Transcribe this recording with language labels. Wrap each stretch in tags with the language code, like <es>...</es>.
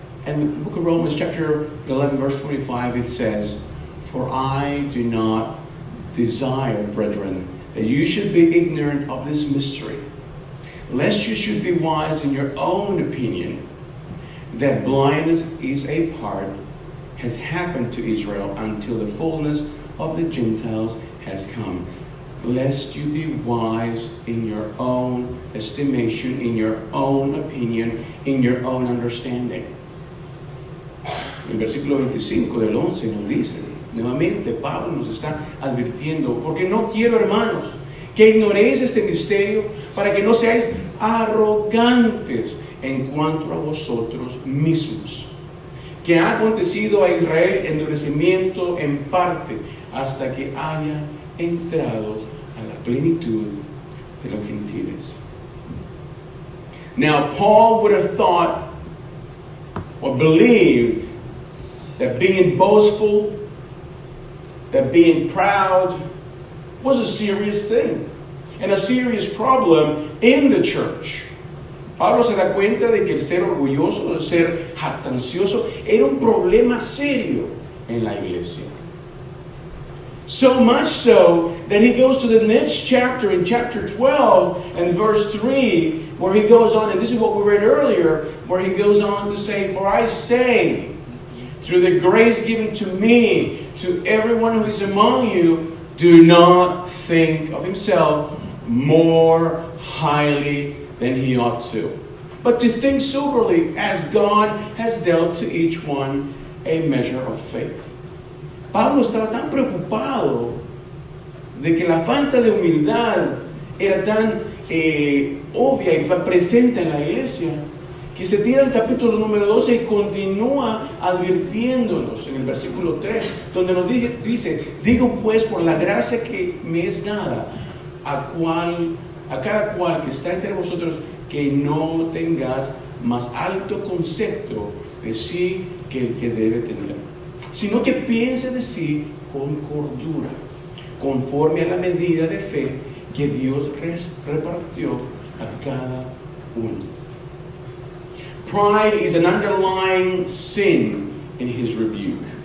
<en>And the book of Romans chapter 11 verse 25, it says, for I do not desire, brethren, that you should be ignorant of this mystery, lest you should be wise in your own opinion, that blindness is a part, has happened to Israel until the fullness of the Gentiles has come. Lest you be wise in your own estimation, in your own opinion, in your own understanding.</en> <es>El versículo 25 del 11 nos dice, nuevamente Pablo nos está advirtiendo, porque no quiero, hermanos, que ignoréis este misterio, para que no seáis arrogantes en cuanto a vosotros mismos, que ha acontecido a Israel endurecimiento en parte, hasta que haya entrado a la plenitud de los gentiles.</es> <en>Now, Paul would have thought or believed that being boastful, that being proud was a serious thing and a serious problem in the church.</en> <es>Pablo se da cuenta de que el ser orgulloso, el ser jactancioso, era un problema serio en la iglesia.</es> <en>So much so that he goes to the next chapter, in chapter 12 and verse 3, where he goes on, and this is what we read earlier, where he goes on to say, for I say, through the grace given to me, to everyone who is among you, do not think of himself more highly than he ought to, but to think soberly, as God has dealt to each one a measure of faith.</en> <es>Pablo estaba tan preocupado de que la falta de humildad era tan obvia y presente en la iglesia, que se tira el capítulo número 12 y continúa advirtiéndonos en el versículo 3, donde nos dice, digo pues por la gracia que me es dada, a cada cual que está entre vosotros, que no tengas más alto concepto de sí que el que debe tener, sino que piense de sí con cordura, conforme a la medida de fe que Dios repartió a cada uno.</es> <en>Pride is an underlying sin in his rebuke.</en>